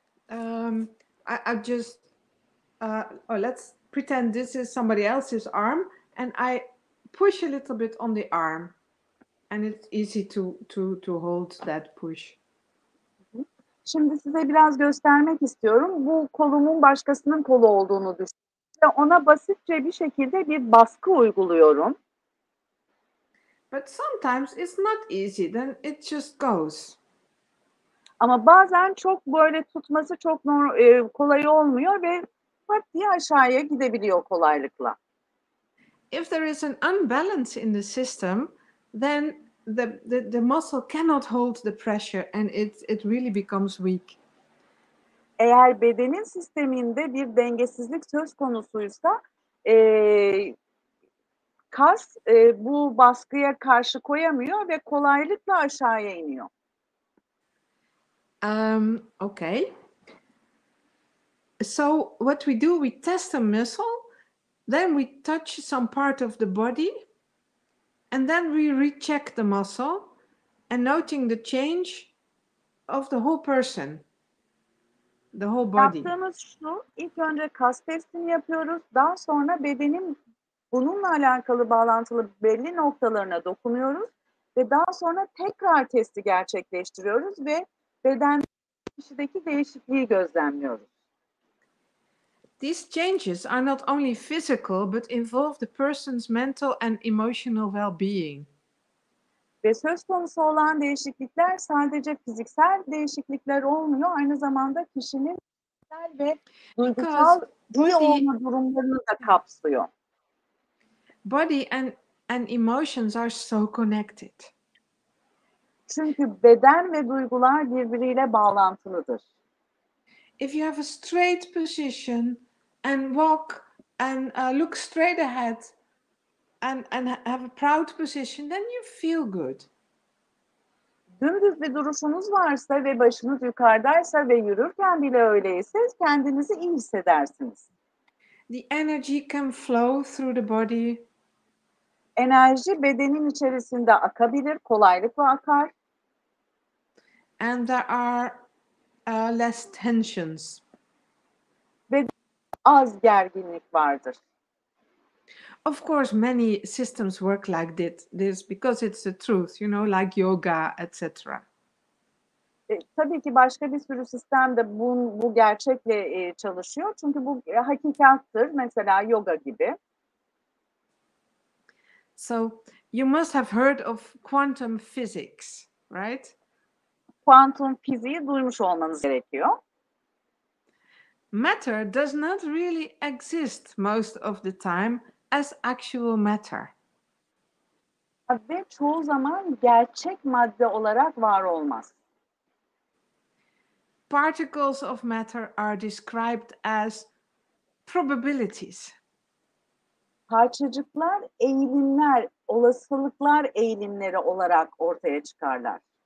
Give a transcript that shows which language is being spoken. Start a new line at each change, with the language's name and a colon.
English: I just let's pretend this is somebody else's arm, and I push a little bit on the arm, and it's easy to hold that push.
Turkish: Şimdi size biraz göstermek istiyorum. Bu kolumun başkasının kolu olduğunu düşünün ve ona basitçe bir şekilde bir baskı uyguluyorum.
English: But sometimes it's not easy, then it just goes.
Turkish: Ama bazen çok böyle tutması çok kolay olmuyor ve pat diye aşağıya gidebiliyor kolaylıkla.
English: If there is an unbalance in the system, then the muscle cannot hold the pressure and it really becomes weak.
Turkish: Eğer bedenin sisteminde bir dengesizlik söz konusuysa kas bu baskıya karşı koyamıyor ve kolaylıkla aşağıya iniyor.
English: Okay. So what we do, we test a muscle, then we touch some part of the body, and then we recheck the muscle and noting the change of the whole person, the whole body.
Turkish: Yaptığımız şu, ilk önce kas testini yapıyoruz, daha sonra bedenin bununla alakalı bağlantılı belli noktalarına dokunuyoruz ve daha sonra tekrar testi gerçekleştiriyoruz ve beden kişideki değişikliği gözlemliyoruz.
English: These changes are not only physical but involve the person's mental and emotional well-being.
Turkish: Ve söz konusu olan değişiklikler sadece fiziksel değişiklikler olmuyor, aynı zamanda kişinin fiziksel ve duygusal iyi olma durumlarını da kapsıyor.
English: Body and emotions are so connected.
Turkish: Çünkü beden ve duygular birbiriyle bağlantılıdır.
English: If you have a straight position and walk and look straight ahead and have a proud position, then you feel good.
Turkish: Dümdüz bir duruşunuz varsa ve başınız yukarıdaysa ve yürürken bile öyleyse kendinizi iyi hissedersiniz.
English: The energy can flow through the body.
Turkish: Enerji bedenin içerisinde akabilir, kolaylıkla akar.
English: And there are less tensions.
Turkish: Ve az gerginlik vardır.
English: Of course, many systems work like this because it's the truth, you know, like yoga, etc.
Turkish: Tabii ki başka bir sürü sistem de bu gerçekle çalışıyor. Çünkü bu hakikattır. Mesela yoga gibi.
English: So you must have heard of quantum physics, right?
Turkish: Kuantum fiziği duymuş olmanız gerekiyor.
English: Matter does not really exist most of the time as actual matter.
Turkish: Ve çoğu zaman gerçek madde olarak var olmaz.
English: Particles of matter are described as probabilities.
Turkish: Parçacıklar eğilimler, olasılıklar eğilimleri olarak ortaya çıkarlar.